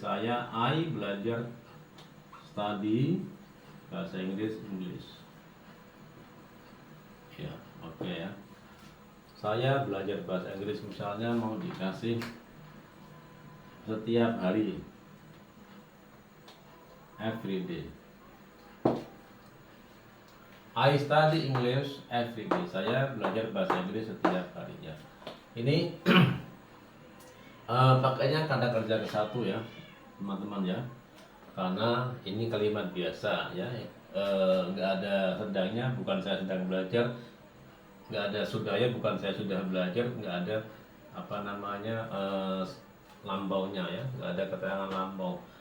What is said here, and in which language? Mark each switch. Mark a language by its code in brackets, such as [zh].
[id] I belajar, study bahasa Inggris, English. Ya, oke ya. Saya belajar bahasa Inggris misalnya mau dikasih setiap hari, [en] every day. I study English every day. [id] Saya belajar bahasa Inggris setiap harinya. Ini pakainya kata kerja ke satu ya teman-teman ya. karena ini kalimat biasa ya, nggak ada sedangnya, bukan saya sedang belajar, nggak ada sudahnya, bukan saya sudah belajar, nggak ada apa namanya lampaunya ya, nggak ada keterangan lampau.